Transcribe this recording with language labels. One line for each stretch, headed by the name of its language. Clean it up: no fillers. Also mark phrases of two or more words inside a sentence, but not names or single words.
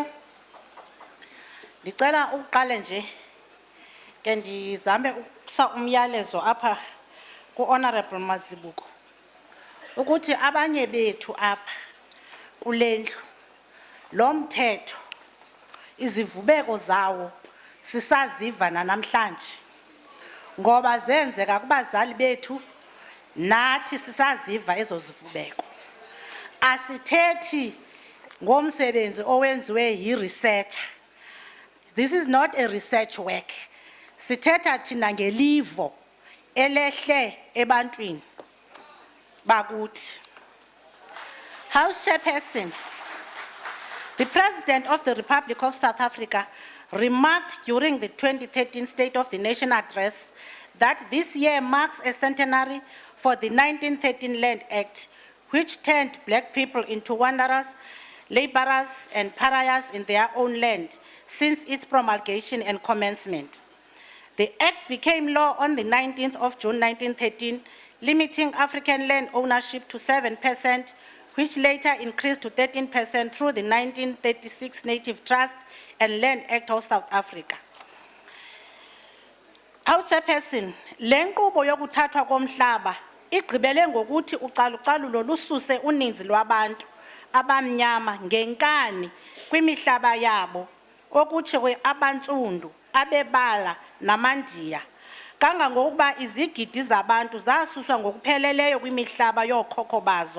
Xhosa: Ngicela uqale nje ke ndizame ukusa umyalezo apha ku-Honorable Mazibuko ukuthi abanye bethu apha kulendlu lo mthetho izivubeko zawo sisaziva namhlanje ngoba zenzeka kubazali bethu nathi sisaziva ezo zivubeko. Asithethi ngomsebenzi owenziwe yi-researcher.
English: This is not a research work.
Xhosa: Sithetha thina ngelivo elehle ebantwini bakuthi.
English: House Chairperson, the President of the Republic of South Africa remarked during the 2013 State of the Nation address that this year marks a centenary for the 1913 Land Act, which turned black people into wanderers, laborers, and pariahs in their own land since its promulgation and commencement. The Act became law on the 19th of June 1913, limiting African land ownership to 7%, which later increased to 13% through the 1936 Native Trust and Land Act of South Africa. House Chairperson,
Xhosa: le nkqubo yokuthathwa komhlaba igqibele ngokuthi ucalucalulo lususe uninzi lwabantu abamnyama ngenkani kwimihlaba yabo okutshiwe abantsundu, abebala namandiya, kangangokuba izigidi zabantu zasuswa ngokupheleleyo kwimihlaba yookhokho bazo.